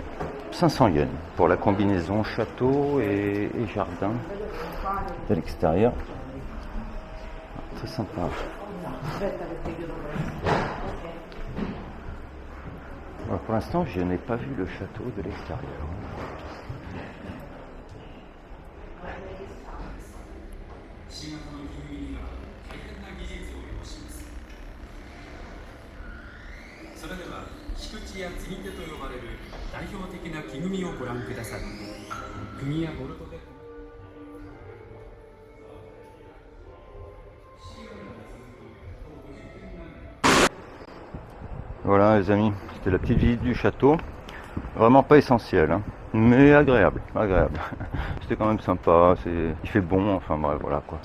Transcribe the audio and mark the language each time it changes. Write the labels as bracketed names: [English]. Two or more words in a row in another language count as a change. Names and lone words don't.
[French] 500 yens pour la combinaison château et jardin de l'extérieur. Très sympa. Alors pour l'instant, je n'ai pas vu le château de l'extérieur. [Japanese] 菊池や継ぎ手と呼ばれる代表的な木組みをご覧ください。釘やボルトで [French] Voilà les amis, c'était la petite visite du château. Vraiment pas essentiel, hein, mais agréable, agréable. C'était quand même sympa, il fait bon, enfin bref, voilà quoi.